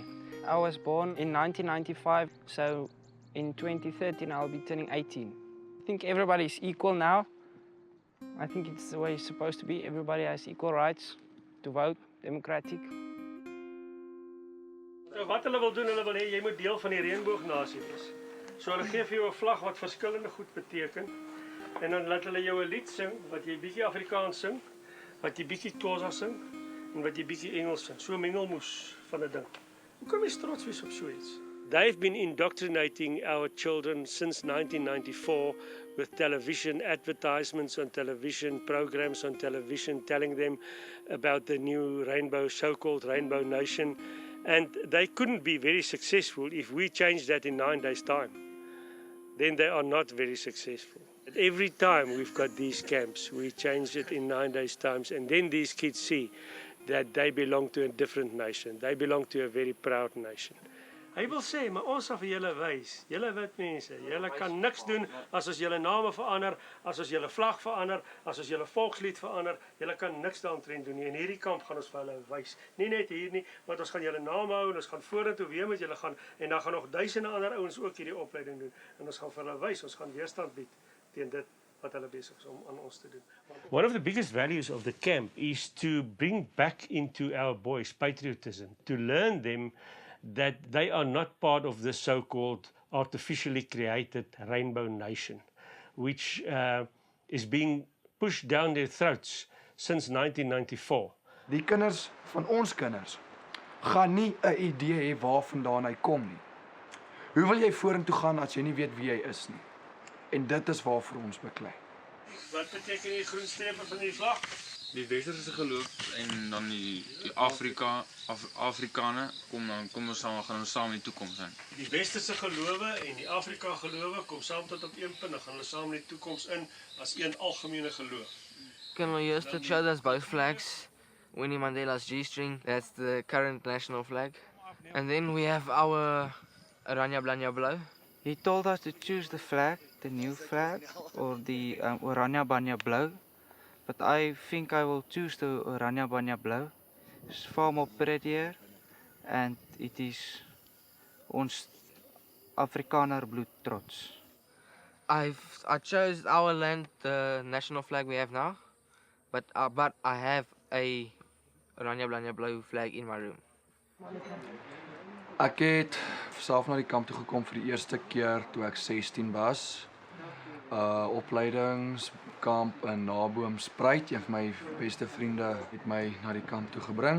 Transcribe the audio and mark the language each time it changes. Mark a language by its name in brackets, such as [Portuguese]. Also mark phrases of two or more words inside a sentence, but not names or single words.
[English] I was born in 1995, so in 2013 I'll be turning 18. I think everybody is equal now. I think it's the way it's supposed to be. Everybody has equal rights to vote, democratic. [Afrikaans] So wat hulle wil doen, hulle wil hê jy moet deel van die reënboognasie wees. So hulle gee vir jou 'n vlag wat verskillende goed beteken en dan laat hulle jou 'n lied sing wat jy bietjie Afrikaans sing, wat jy bietjie Xhosa sing en wat jy bietjie Engels sing. So mengelmoes van 'n ding. Hoe kan jy trots wees op so iets? [English] They've been indoctrinating our children since 1994 with television advertisements on television, programs on television telling them about the new rainbow, so-called Rainbow Nation. And they couldn't be very successful if we changed that in 9 days' time. Then they are not very successful. Every time we've got these camps, we change it in 9 days' time, and then these kids see that they belong to a different nation. They belong to a very proud nation. [Afrikaans] Hy wil sê, maar ons sal vir julle wys, julle wit mense, julle kan niks doen as ons julle name verander, as ons julle vlag verander, as ons julle volkslied verander, julle kan niks daaromtrent doen nie. In hierdie kamp gaan ons vir hulle wys. Nie net hier nie, want ons gaan julle name hou en ons gaan vorentoe weer met julle gaan en dan gaan nog duisende ander ouens ook hierdie opleiding doen en ons gaan vir hulle wys, ons gaan weerstand bied teen dit wat hulle besig is om aan ons te doen. [English] One of the biggest values of the camp is to bring back into our boys patriotism, to learn them that they are not part of the so-called artificially created Rainbow Nation, which is being pushed down their throats since 1994. [Afrikaans] Die kinders van ons kinders gaan nie 'n idee hê waarvandaan hy kom nie. Hoe wil jy vorentoe gaan as jy nie weet wie hy is nie? En dit is waarvoor ons beklei. Wat beteken die groen strepe van die vlag? Die westerse geloof en dan die Afrikaner kom ons saam, gaan ons saam in die toekoms zijn. Die westerse gelowe en die Afrika gelowe kom saam tot op een punt, dan gaan hulle saam in die toekoms in as een algemene geloof. [English] Can we use to show us both flags? Winnie Mandela's G-string, that's the current national flag. And then we have our Oranje Blanje Blauw. He told us to choose the flag, the new flag, or the Oranje Blanje Blauw. But I think I will choose the Oranje Blanje Blauw. It's far more prettier, and it is [Afrikaans] ons Afrikaner bloed trots. [English] I chose our land, the national flag we have now, but I have a Oranje Blanje Blauw flag in my room. [Afrikaans] Ek het self na die kamp toe gekom vir die eerste keer toe ek 16 was. Opleidingskamp in Naboomspruit. Een van my beste vriende het my na die kamp toe gebring.